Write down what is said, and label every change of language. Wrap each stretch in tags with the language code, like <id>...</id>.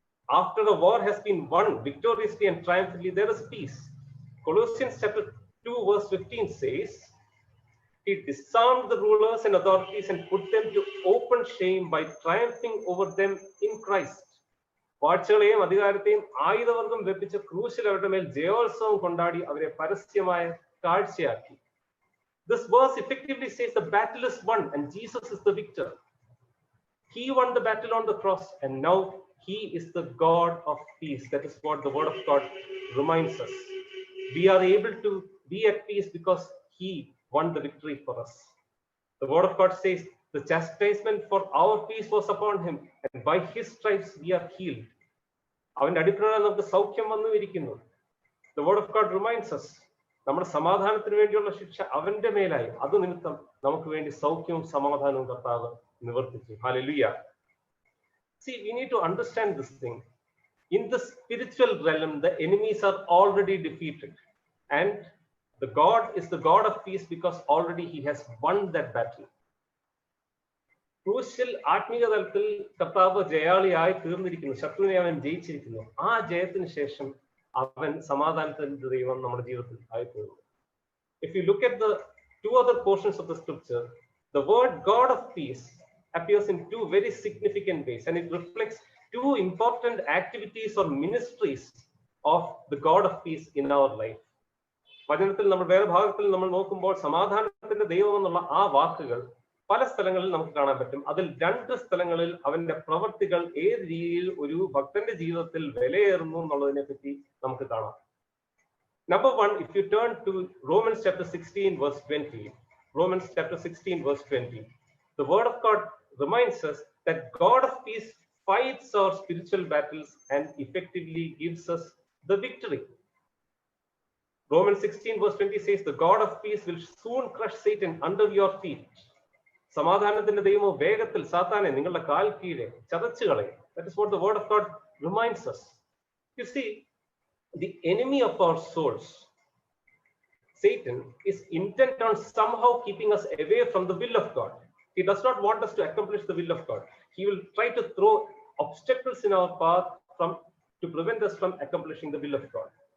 <en>After a war has been won victoriously and triumphantly, there is peace. Colossians chapter 2 verse 15 says, he disarmed the rulers and authorities and put them to open shame by triumphing over them in Christ.</en> <ml>വാഴ്ചകളെയും അധികാരത്തെയും ആയുധവർഗം വെപ്പിച്ച ക്രൂശിൽ അവരുടെ മേൽ ജയോത്സവം കൊണ്ടാടി അവരെ പരസ്യമായ കാഴ്ചയാക്കി.</ml> <en>This verse effectively says the battle is won and Jesus is the victor. He won the battle on the cross and now he is the God of peace. That is what the word of God reminds us. We are able to be at peace because he won the victory for us. The word of God says the chastisement for our peace was upon him and by his stripes we are healed.</en> <ml>അവന്റെ അടിപ്പിനാൽ നമുക്ക് സൗഖ്യം വന്നു ഇരിക്കുന്നു.</ml> <en>The word of God reminds us</en> <ml>നമ്മുടെ സമാധാനത്തിന് വേണ്ടിയുള്ള ശിക്ഷ അവന്റെ മേലായി, അത് നിമിത്തം നമുക്ക് വേണ്ടി സൗഖ്യവും സമാധാനവും കർത്താവ് നിവർത്തിച്ചു. Hallelujah.</ml> <en>See, we need to understand this thing. In the spiritual realm, the enemies are already defeated and the God is the God of peace because already he has won that battle.</en> <ml>ക്രൂശിൽ ആത്മീയ തലത്തിൽ കർത്താവ് ജയാളിയായി തീർന്നിരിക്കുന്നു, ശത്രുവിനെ അവൻ ജയിച്ചിരിക്കുന്നു. ആ ജയത്തിന് ശേഷം അവൻ സമാധാനത്തിന്റെ ദൈവം നമ്മുടെ ജീവിതത്തിൽ ആയി തീർന്നു.</ml> <en>If you look at the two other portions of the scripture, the word God of peace appears in two very significant ways and it reflects two important activities or ministries of the God of peace in our life.</en> <ml>വചനത്തിൽ നമ്മൾ വേറെ ഭാഗത്തിൽ നമ്മൾ നോക്കുമ്പോൾ സമാധാനത്തിന്റെ ദൈവം എന്നുള്ള ആ വാക്കുകൾ പല സ്ഥലങ്ങളിൽ നമുക്ക് കാണാൻ പറ്റും. അതിൽ 2 സ്ഥലങ്ങളിൽ അവന്റെ പ്രവർത്തികൾ ഏത് രീതിയിൽ ഒരു ഭക്തന്റെ ജീവിതത്തിൽ വിലയേറുന്നു എന്നുള്ളതിനെ പറ്റി നമുക്ക് കാണാം.</ml> <en>Number 1, if you turn to Romans chapter 16 verse 20, Romans chapter 16 verse 20, the word of God reminds us that God of peace fights our spiritual battles and effectively gives us the victory. Romans 16 verse 20 says, the God of peace will soon crush Satan under your feet.</en> <ml>സമാധാനത്തിന്റെ ദൈവമോ വേഗത്തിൽ സാത്താനെ നിങ്ങളുടെ കാൽ കീഴെ ചതച്ചു കളയും.</ml> <en>That is what the word of God reminds us. You see, the enemy of our souls, Satan, is intent on somehow keeping us away from the will of God. He does not want us to accomplish the will of God. He will try to throw obstacles in our path to prevent us from accomplishing the will of God.</en>